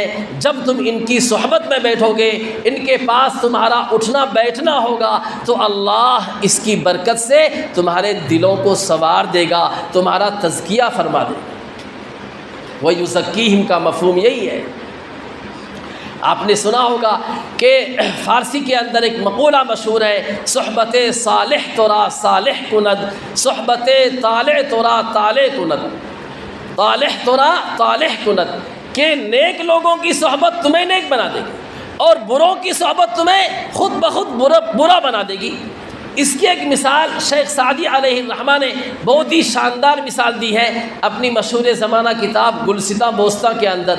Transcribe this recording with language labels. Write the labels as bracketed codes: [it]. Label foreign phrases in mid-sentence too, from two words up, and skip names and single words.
[ur] جب تم ان کی صحبت میں بیٹھو گے، ان کے پاس تمہارا اٹھنا بیٹھنا ہوگا، تو اللہ اس کی برکت سے تمہارے دلوں کو سنوار دے گا، تمہارا تزکیہ فرما دے گا۔ وَيُزَكِّيهِمْ کا مفہوم یہی ہے۔ آپ نے سنا ہوگا کہ فارسی کے اندر ایک مقولہ مشہور ہے، [fa] صحبت صالح ترا صالح کند، صحبت طالع ترا طالع کند، طالح ترا طالح کند، [ur] کہ نیک لوگوں کی صحبت تمہیں نیک بنا دے گی اور بروں کی صحبت تمہیں خود بخود برا بنا دے گی۔ اس کی ایک مثال شیخ سعدی علیہ الرحمہ نے بہت ہی شاندار مثال دی ہے اپنی مشہور زمانہ کتاب گلستاں بوستاں کے اندر۔